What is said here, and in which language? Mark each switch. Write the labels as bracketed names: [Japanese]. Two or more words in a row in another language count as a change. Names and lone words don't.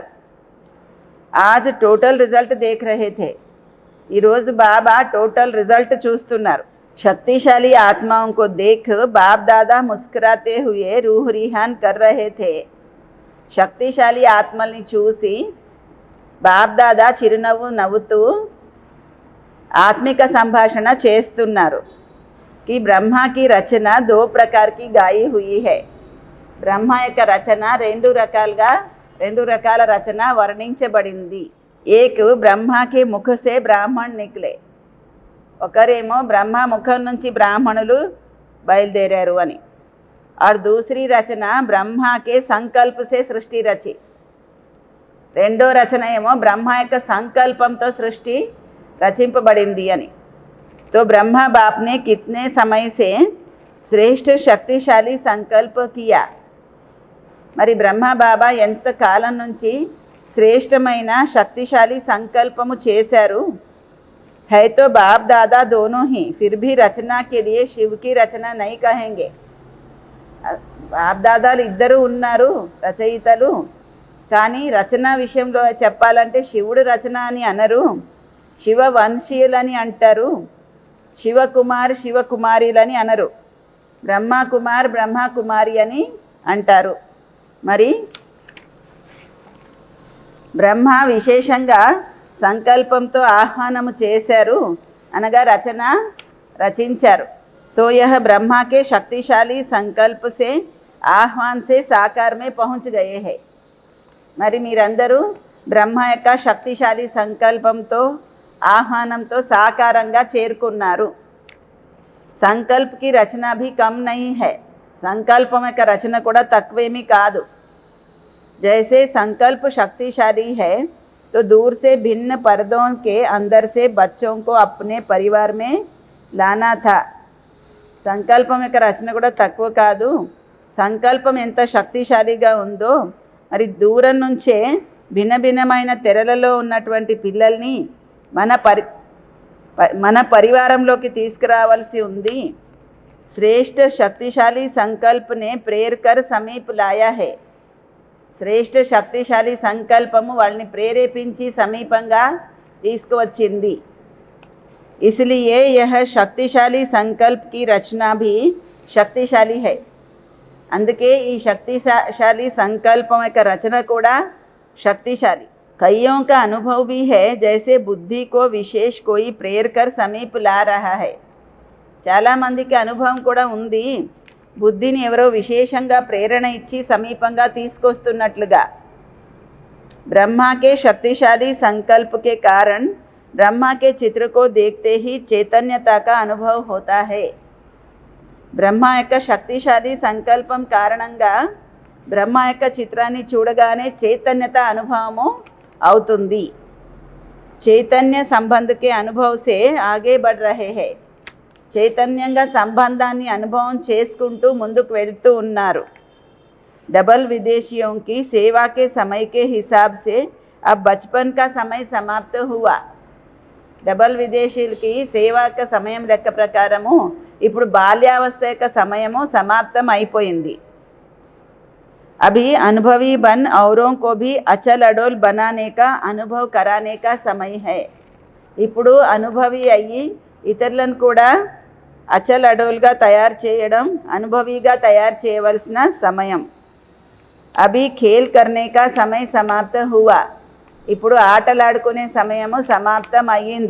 [Hindi] ఆజ్ [English] total result [Hindi] देख रहे थे. [Telugu] ఈరోజు బాబా [English] total result [Telugu] చూస్తున్నారు. [Hindi] शक्तिशाली आत्माओं को देख बाप दादा मुस्कुराते हुए रूह रिहान कर रहे थे. [Telugu] శక్తిశాలి ఆత్మల్ని చూసి బాప్ దాదా చిరునవ్వు నవ్వుతూ ఆత్మిక సంభాషణ చేస్తున్నారు. [Hindi] कि ब्रह्मा की रचना 2 प्रकार की गाई हुई है. [Telugu] బ్రహ్మ యొక్క రచన రెండు రకాల రచన వర్ణించబడింది. [Hindi] एक ब्रह्मा के मुख से ब्राह्मण निकले. [Telugu] ఒకరేమో బ్రహ్మ ముఖం నుంచి బ్రాహ్మణులు బయలుదేరారు అని. [Hindi] और दूसरी रचना ब्रह्मा के संकल्प से सृष्टि रची. [Telugu] రెండో రచన ఏమో బ్రహ్మ యొక్క సంకల్పంతో సృష్టి రచింపబడింది అని. [Hindi] तो ब्रह्मा बाप ने कितने समय से श्रेष्ठ शक्तिशाली संकल्प किया. [Telugu] మరి బ్రహ్మ బాబా ఎంత కాలం నుంచి శ్రేష్టమైన శక్తిశాలి సంకల్పము చేశారు. [Hindi] है तो बाप दादा दोनों ही, फिर भी रचना के लिए शिव की रचना नहीं कहेंगे. [Telugu] బాప్ దాదాలు ఇద్దరు ఉన్నారు రచయితలు, కానీ రచన విషయంలో చెప్పాలంటే శివుడు రచన అని అనరు, శివ వంశీయులని అంటారు, శివకుమార్ శివకుమారిలని అనరు, బ్రహ్మ కుమార్ బ్రహ్మ కుమారి అని అంటారు. మరి బ్రహ్మ విశేషంగా సంకల్పంతో ఆహ్వానము చేశారు అనగా రచించారు. [Hindi] तो यह ब्रह्मा के शक्तिशाली संकल्प से आह्वान से साकार में पहुंच गए हैं. [Telugu] మరి మీరందరూ బ్రహ్మ యొక్క శక్తిశాలి సంకల్పంతో ఆహ్వానంతో సాకారంగా చేరుకున్నారు. [Hindi] संकल्प की रचना भी कम नहीं है. [Telugu] సంకల్పం యొక్క రచన కూడా తక్కువేమీ కాదు. [Hindi] जैसे संकल्प शक्तिशाली है तो दूर से भिन्न पर्दों के अंदर से बच्चों को अपने परिवार में लाना था. [Telugu] సంకల్పం యొక్క రచన కూడా తక్కువ కాదు. సంకల్పం ఎంత శక్తిశాలిగా ఉందో మరి దూరం నుంచే భిన్నమైన తెరలలో ఉన్నటువంటి పిల్లల్ని మన పరివారంలోకి తీసుకురావాల్సి ఉంది. [Hindi] श्रेष्ठ शक्तिशाली संकल्प ने प्रेर कर समीप लाया है. [Telugu] శ్రేష్ఠ శక్తిశాలి సంకల్పము వాళ్ళని ప్రేరేపించి సమీపంగా తీసుకువచ్చింది. [Hindi] इसलिए यह शक्तिशाली संकल्प की रचना भी शक्तिशाली है. [Telugu] అందుకే ఈ [Hindi] शक्तिशाली संकल्पों [Telugu] యొక్క రచన కూడా शक्तिशाली. [Hindi] कईयों का अनुभव भी है जैसे बुद्धि को विशेष कोई प्रेर कर समीप ला रहा है. [Telugu] చాలామందికి అనుభవం కూడా ఉంది, బుద్ధిని ఎవరో విశేషంగా ప్రేరణ ఇచ్చి సమీపంగా తీసుకొస్తున్నట్లుగా. [Hindi] ब्रह्मा के शक्तिशाली संकल्प के कारण ब्रह्मा के चित्र को देखते ही चैतन्यता का अनुभव होता है. [Telugu] బ్రహ్మ యొక్క శక్తిశాలి సంకల్పం కారణంగా బ్రహ్మ యొక్క చిత్రాన్ని చూడగానే చైతన్యత అనుభవము అవుతుంది. [Hindi] चैतन्य संबंध के अनुभव से आगे बढ़ रहे हैं. [Telugu] చైతన్యంగా సంబంధాన్ని అనుభవం చేసుకుంటూ ముందుకు వెళ్తూ ఉన్నారు. [Hindi] डबल विदेशियों की सेवा के समय के हिसाब से अब बचपन का समय समाप्त हुआ. [Telugu] డబల్ విదేశీయులకి సేవా యొక్క సమయం లెక్క ప్రకారము ఇప్పుడు బాల్యావస్థ యొక్క సమయము సమాప్తం అయిపోయింది. [Hindi] अभी अनुभवी बन औरों को भी अचल अडोल बनाने का अनुभव कराने का समय है. [Telugu] ఇప్పుడు అనుభవి అయ్యి ఇతరులను కూడా అచల్ అడోల్గా తయారు చేయడం, అనుభవిగా తయారు చేయవలసిన సమయం. [Hindi] अभी खेल करने का समय समाप्त हुआ. [Telugu] ఇప్పుడు ఆటలాడుకునే సమయము సమాప్తం అయ్యింది.